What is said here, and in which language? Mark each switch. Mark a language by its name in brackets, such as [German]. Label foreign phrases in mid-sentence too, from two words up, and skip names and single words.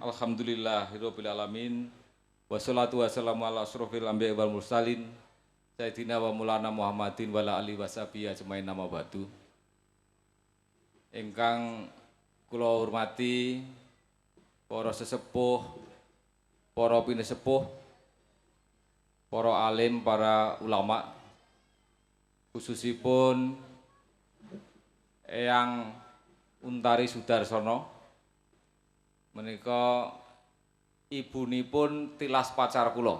[Arabic] الحمد لله رب العالمين. والصلاة والسلام على أشرف الأنبياء والمرسلين سيدنا ومولانا محمد وعلى آله وصحبه أجمعين أما بعد. [Javanese] Ingkang kula hormati para sesepuh, para pinesepuh, para alim, para ulama, khususipun Eyang Untari Sudarsono menika ibunipun tilas pacar kula.